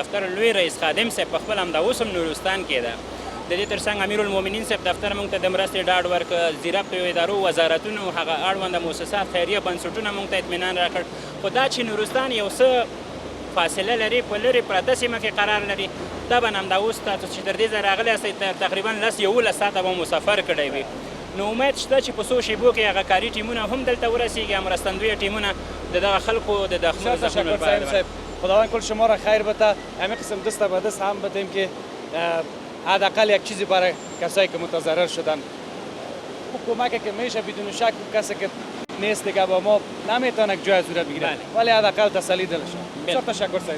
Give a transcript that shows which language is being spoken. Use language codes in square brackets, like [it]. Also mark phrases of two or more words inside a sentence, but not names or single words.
[ps] دفتر لوی رئیس خادم صاحب په خپل همدا اوس هم نورستان کې ده د دې ترڅنګ امیرالمؤمنین صاحب دفتر موږ ته د مرستې ډاډ ورکړ زیرکتو ادارو وزارتونو هغه اړونده مؤسسات خیریه بنسټونه موږ ته اطمینان راکړ خو دا چې نورستان یو څه فاصله لري په لرې پرته سیمه کې قرار لري دا به همدا اوس تاسو چې تر دې ځای راغلی یاستئ تقریبا 11 ساعته به مو سفر کړی وي نو امید شته چې په څو شیبو کې هغه کاري ټیمونه هم دلته ورسیږي مرستندویه ټیمونه د دغه خلکو د زخمونو لپاره [fa] خداوند کل شما را خیر بده همین قسم دست به دست هم بدیم که حداقل یک چیزی برای کسایی که متضرر شدن کمکی که میشه بدون شک کسی که نیست دیگه با ما نمیتونه جای صورت بگیره ولی حداقل تسلی دلش بسیار تشکر صاحب